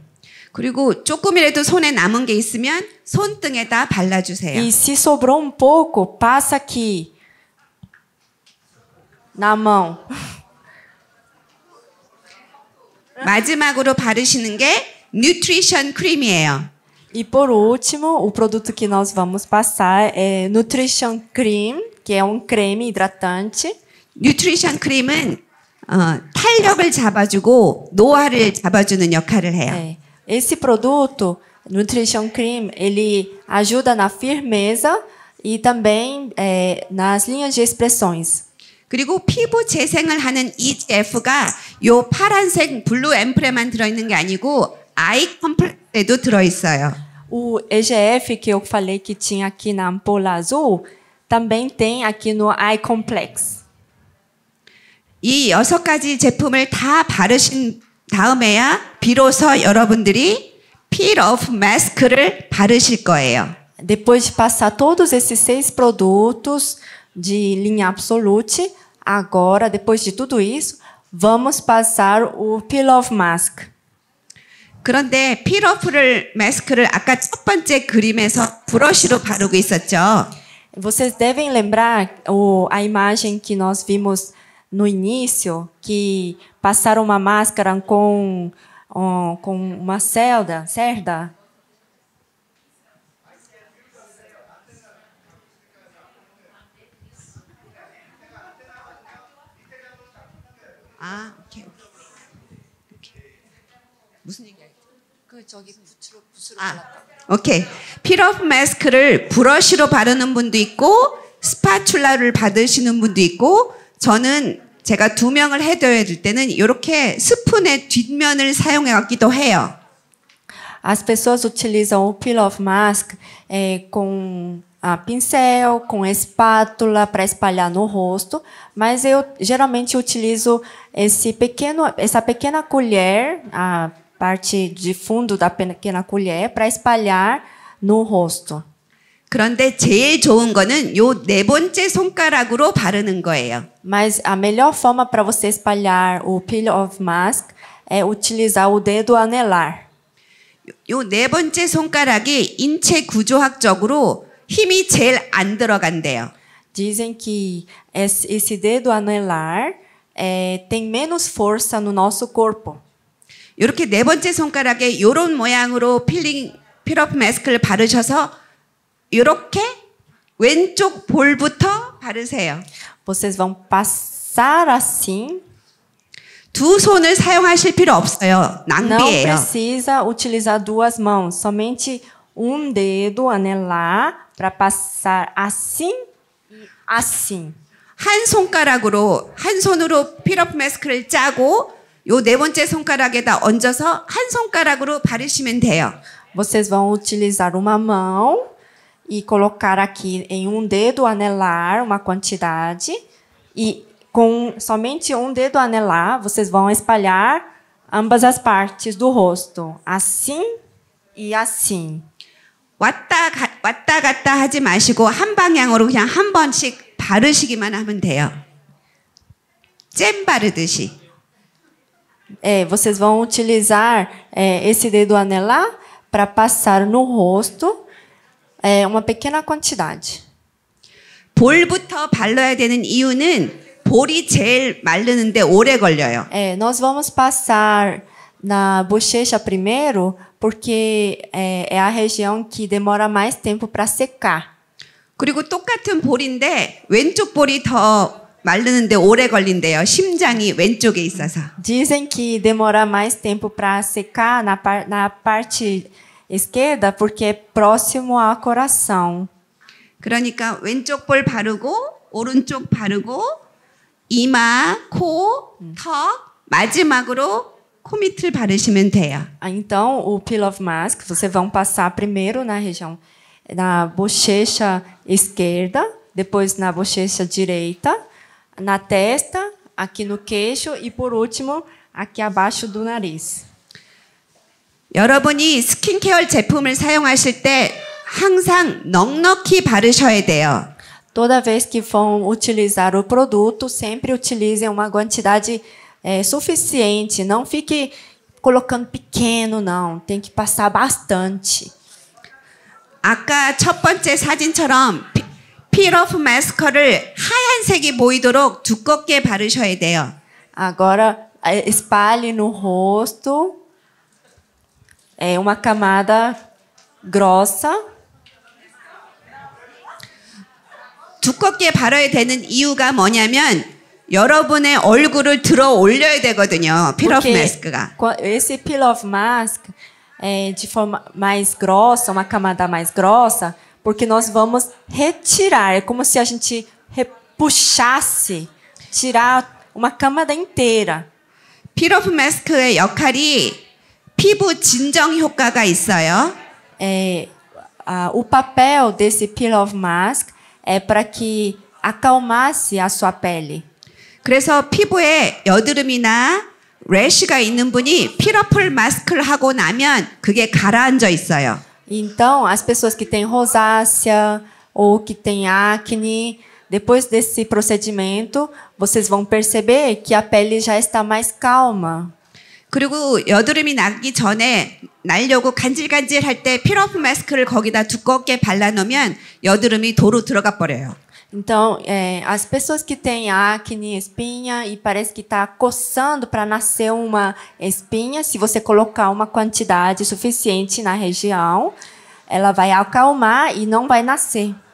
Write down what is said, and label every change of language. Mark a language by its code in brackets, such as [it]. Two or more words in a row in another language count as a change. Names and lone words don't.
[ko] 그리고 조금이라도 손에 남은 게 있으면 손등에다 발라주세요. [pt] E se sobrou um pouco, passa aqui na mão. [ko] 마지막으로 바르시는 게 뉴트리션 크림이에요. [pt] E por último, o produto que nós vamos passar é Nutrition Cream, que é um creme hidratante. [ko] 뉴트리션 크림은 탄력을 잡아주고 노화를 잡아주는 역할을 해요. [pt] Esse produto, Nutrition Cream, ele ajuda na firmeza e também nas linhas de expressões. [ko] 그리고 피부 재생을 하는 EGF가 요 파란색 블루 앰플에만 들어있는 게 아니고 아이 컴플렉스에도 들어있어요. [pt] O EGF que eu falei que tinha aqui na ampola azul, também tem aqui no Eye Complex. [ko] 이 6가지 제품을 다 바르신 다음에야 비로소 여러분들이 [en] peel off mask [ko] 를 바르실 거예요. [pt] Depois de passar todos esses 6 produtos de linha Absolute, agora, depois de tudo isso, vamos passar o Peel Off Mask. [ko] 그런데 [en] peel off [ko] 마스크를 아까 첫 번째 그림에서 브러쉬로 바르고 있었죠. [pt] Vocês devem lembrar a imagem que nós vimos no início, que passaram uma máscara com uma cerda. [ko] 아, 오케이. 무슨 얘기야? 그 저기 붓으로 오케이. 필업 마스크를 브러쉬로 바르는 분도 있고 스파츌라를 받으시는 분도 있고 저는 제가 2명을 해드려야 될 때는 이렇게 스푼의 뒷면을 사용해 왔기도 해요. [pt] As pessoas utilizam o Peel Off Mask com pincel, com espátula para espalhar no rosto, mas eu geralmente utilizo essa pequena colher, a parte de fundo da pequena colher, para espalhar no rosto. [ko] 그런데 제일 좋은 거는 요 4번째 손가락으로 바르는 거예요. [pt] Mas a melhor forma para você espalhar o Peel Off Mask é utilizar o dedo anelar. [ko] 요 4번째 손가락이 인체 구조학적으로 힘이 제일 안 들어간대요. [pt] Dizem que esse dedo anelar tem menos força no nosso corpo. [ko] 이렇게 4번째 손가락에 이런 모양으로 필업 마스크를 바르셔서 이렇게 왼쪽 볼부터 바르세요. [pt] Vocês vão passar assim. [ko] 두 손을 사용하실 필요 없어요. [pt] Não [ko] 낭비예요. [pt] precisa utilizar 2 mãos, somente um dedo anelar para passar assim e assim. [ko] 한 손으로 필업 마스크를 짜고 요 4번째 손가락에다 얹어서 한 손가락으로 바르시면 돼요. [pt] Vocês vão utilizar uma mão e colocar aqui em um dedo anelar uma quantidade e com somente um dedo anelar vocês vão espalhar ambas as partes do rosto, assim e assim. [ko] 왔다 갔다 하지 마시고 한 방향으로 그냥 한 번씩 바르시기만 하면 돼요. 잼 바르듯이. [pt] Vocês vão utilizar esse dedo anelar para passar no rosto uma pequena quantidade. [ko] 볼부터 발라야 되는 이유는 볼이 제일 마르는데 오래 걸려요. [pt] Nós vamos passar na bochecha primeiro, porque é a região que demora mais tempo para secar. [ko] 그리고 똑같은 볼인데 왼쪽 볼이 더 마르는데 오래 걸린대요. 심장이 왼쪽에 있어서. [pt] Dizem que demora mais tempo para secar na parte esquerda, porque é próximo ao coração. [ko] 그러니까 왼쪽 볼 바르고 오른쪽 바르고 이마, 코, 턱 마지막으로 코 밑을 바르시면 돼요. [pt] Então, o Peel Off Mask, vocês vão passar primeiro na região, na bochecha esquerda, depois na bochecha direita, na testa, aqui no queixo e, por último, aqui abaixo do nariz. [ko] 여러분이 스킨케어 제품을 사용하실 때 항상 넉넉히 바르셔야 돼요. [pt] Toda vez que vão utilizar o produto, sempre utilizem uma quantidade suficiente. Não fique colocando pequeno, não. Tem que passar bastante. [ko] 아까 첫 번째 사진처럼 필오프 마스커를 하얀색이 보이도록 두껍게 바르셔야 돼요. [pt] Agora, espalhe no rosto uma camada grossa. [ko] 두껍게 바르야 되는 이유가 뭐냐면 여러분의 얼굴을 들어 올려야 되거든요. 필오프 마스크가. [pt] Esse Peel Off Mask é de forma mais grossa, uma camada mais grossa, porque nós vamos retirar. É como se a gente puxasse, tirar uma camada inteira. [ko] 필오프 마스크의 역할이 피부 진정 효과가 있어요. [pt] O papel desse Peel Off Mask é para que acalmasse a sua pele. [ko] 그래서 피부에 여드름이나 래쉬가 있는 분이 필오프 마스크를 하고 나면 그게 가라앉아 있어요. [pt] Então, as pessoas que têm rosácea ou que têm acne, depois desse procedimento, vocês vão perceber que a pele já está mais calma. [ko] 그리고 여드름이 나기 전에 날려고 간질간질 할 때 필오프 마스크를 거기다 두껍게 발라놓으면 여드름이 도로 들어가 버려요. [pt] Então, as pessoas que têm acne, espinha e parece que está coçando para nascer uma espinha, se você colocar uma quantidade suficiente na região, ela vai acalmar e não vai nascer.